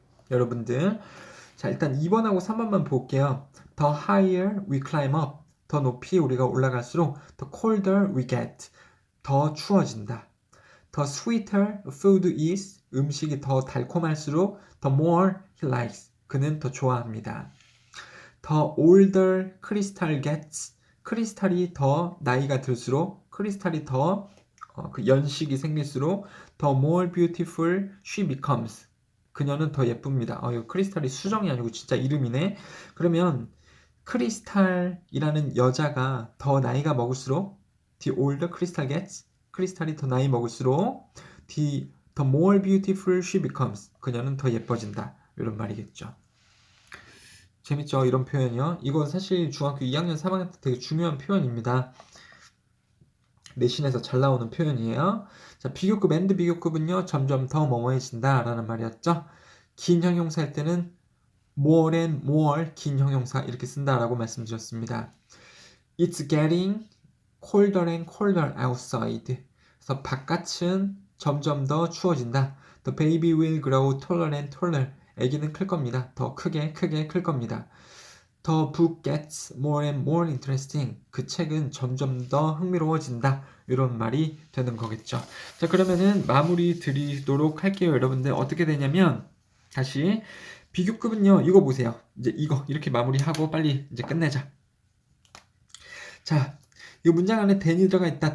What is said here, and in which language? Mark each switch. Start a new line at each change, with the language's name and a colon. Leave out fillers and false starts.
Korean: 여러분들 자 일단 2번하고 3번만 볼게요.
English: The higher we climb up
Korean: 더 높이 우리가 올라갈수록
English: the colder we get
Korean: 더 추워진다.
English: The sweeter food is
Korean: 음식이 더 달콤할수록
English: the more he likes
Korean: 그는 더 좋아합니다.
English: The older crystal gets
Korean: 크리스탈이 더 나이가 들수록 크리스탈이 더 그 연식이 생길수록
English: the more beautiful she becomes
Korean: 그녀는 더 예쁩니다. 이거 크리스탈이 수정이 아니고 진짜 이름이네. 그러면 크리스탈이라는 여자가 더 나이가 먹을수록
English: the older crystal gets
Korean: 크리스탈이 더 나이 먹을수록
English: the more beautiful she becomes
Korean: 그녀는 더 예뻐진다. 이런 말이겠죠. 재밌죠? 이런 표현이요. 이건 사실 중학교 2학년 3학년 때 되게 중요한 표현입니다. 내신에서 잘 나오는 표현이에요. 자, 비교급 and 비교급은요. 점점 더 뭐뭐해진다 라는 말이었죠. 긴 형용사일 때는
English: more and more
Korean: 긴 형용사 이렇게 쓴다라고 말씀드렸습니다.
English: It's getting colder and colder outside.
Korean: 그래서 바깥은 점점 더 추워진다.
English: The baby will grow taller and taller.
Korean: 아기는 클 겁니다. 더 크게 클 겁니다.
English: The book gets more and more interesting.
Korean: 그 책은 점점 더 흥미로워진다. 이런 말이 되는 거겠죠. 자, 그러면은 마무리 드리도록 할게요. 여러분들 어떻게 되냐면 다시 비교급은요. 이거 보세요. 이제 이거 이렇게 마무리하고 빨리 이제 끝내자. 자, 이 문장 안에 than이 들어가 있다.